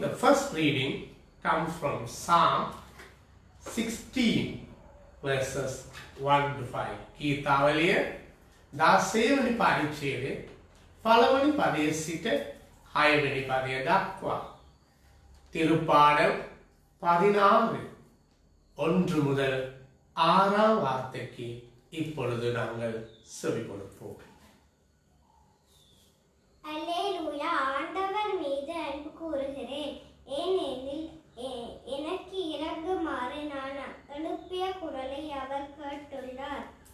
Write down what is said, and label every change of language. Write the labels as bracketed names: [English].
[English] The first reading comes from Psalm 16, verses 1 to 5. [Sinhala] කීතාවලිය 16 වෙනි පරිච්ඡේදයේ පළවෙනි පදයේ සිට 6 වෙනි පදය දක්වා. [Tamil] திருப்பாடல் 16 1 முதல் 6 வார்த்தைக்கு இப்பொழுது நாங்கள் செவி கொடுப்போம். அல்லேலூயா. ஆண்டவர் மீது அன்பு கூறுகிறேன், ஏனெனில் எனக்கு இரங்குமாறு நான் எழுப்பிய குரலை அவர் கேட்டுள்ளார்.